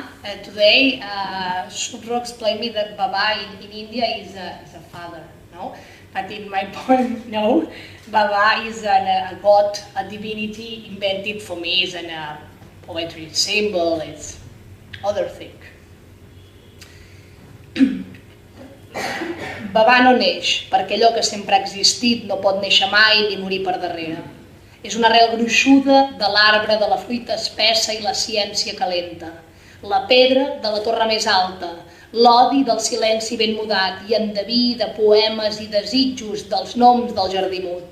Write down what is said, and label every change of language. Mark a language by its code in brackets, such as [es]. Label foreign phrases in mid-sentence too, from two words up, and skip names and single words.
[en] Today, Shudro explained me that Baba in India is a father, no? But in my poem, no. Baba is a god, a divinity invented for me. It's a poetry symbol, it's other thing. [ca] Baba no neix, perquè allò que sempre ha existit no pot néixer mai ni morir per darrere. És una arrel gruixuda de l'arbre de la fruita espessa i la ciència calenta, la pedra de la torre més alta, l'odi del silenci ben mudat i endeví de poemes i desitjos dels noms del jardí mut.